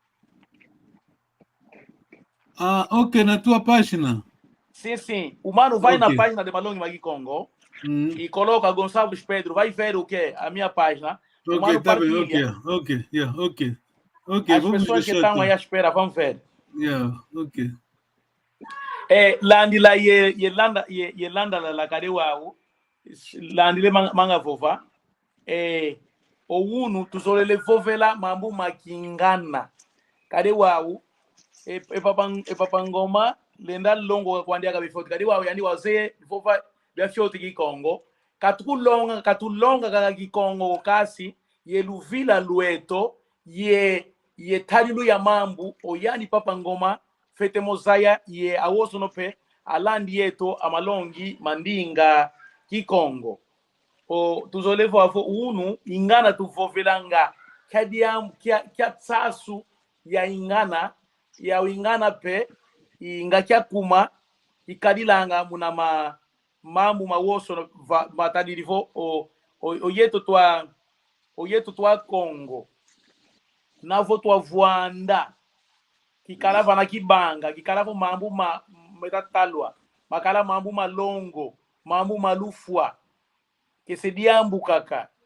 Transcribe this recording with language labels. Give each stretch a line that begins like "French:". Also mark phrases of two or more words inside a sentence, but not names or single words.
Portuguese: Ah, ok, na tua página. Sim. O mano vai na página de Balong Magi Congo e coloca Gonçalves Pedro, vai ver o que? A minha página. O mano tá partilha. bem, ok. As pessoas que estão aí à espera vão ver. Ok.
Kongo: Landi la Yelanda la Kadewao, Landi le manga vova, o unu tuzole le vovela mambu makingana. Kadewao, papangoma, lenda longo kwa ndiaga bifoti. Kadewao yani waze vova bia fioti ki Congo. Katulonga kaka ki Congo kasi, ye luvila lueto, ye talilu ya mambu, o yani papangoma, fete mozaya ye awoso no pe alandi yeto amalongi mandinga Kikongo o tuzolevo avo unu ingana tuvovelanga kadiam kya tsasu ya ingana pe inga kya kuma ikadilanga muna mambu mawoso no matadirivo o yeto twa Congo navo twa Vuanda kikalava na kibanga kikalava mambu metatalwa makala mambu malongo mambu malufwa kesediambu kaka